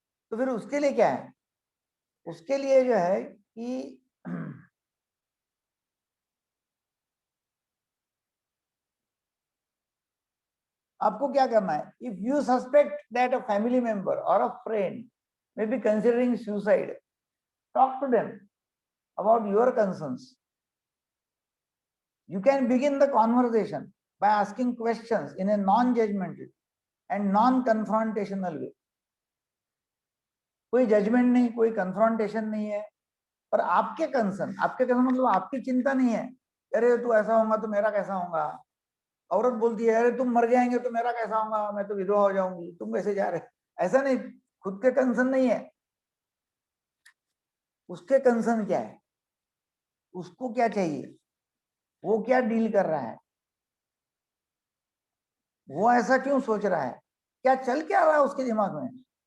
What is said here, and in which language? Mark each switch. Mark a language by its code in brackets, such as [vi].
[hi] तो फिर उसके लिए क्या है? उसके लिए जो है कि आपको क्या करना है, [en] If you suspect that a family member or a friend may be considering suicide, talk to them about your concerns. You can begin the conversation by asking questions in a non-judgmental and non-confrontational way. [hi] कोई judgement नहीं, कोई confrontation नहीं है, पर आपके concern मतलब आपकी चिंता नहीं है, अरे तू ऐसा होगा तो मेरा कैसा होगा। औरत बोलती है अरे तुम मर जाएंगे तो मेरा कैसा होगा, मैं तो विधवा हो जाऊंगी, तुम कैसे जा रहे, ऐसा नहीं, खुद के कंसर्न नहीं है, उसके कंसर्न क्या है, उसको क्या चाहिए, वो क्या डील कर रहा है, वो ऐसा क्यों सोच रहा है, क्या चल क्या रहा है उसके दिमाग में।